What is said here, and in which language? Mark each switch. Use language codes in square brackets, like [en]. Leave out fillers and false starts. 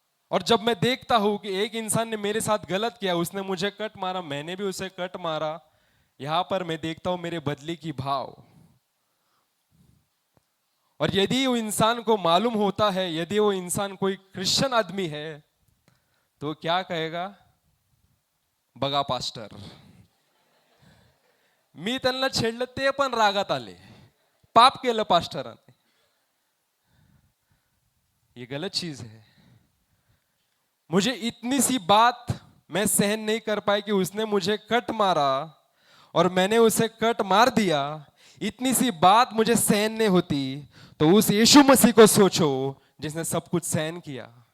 [hi] और जब मैं देखता हूं कि एक इंसान ने मेरे साथ गलत किया, उसने मुझे कट मारा, मैंने भी उसे कट मारा, यहां पर मैं देखता हूं मेरे बदले की भाव। और यदि वो इंसान को मालूम होता है, यदि वो इंसान कोई क्रिश्चियन आदमी है, तो क्या कहेगा? [mr] बघा पास्टर, मी त्यांना छेडलं ते पण रागात आले, पाप केलं पास्टराने। [hi] ये गलत चीज है। मुझे इतनी सी बात मैं सहन नहीं कर पाई कि उसने मुझे कट मारा और मैंने उसे कट मार दिया। इतनी सी बात मुझे सहन नहीं होती, तो उस यीशु मसीह को सोचो जिसने सब कुछ सहन किया।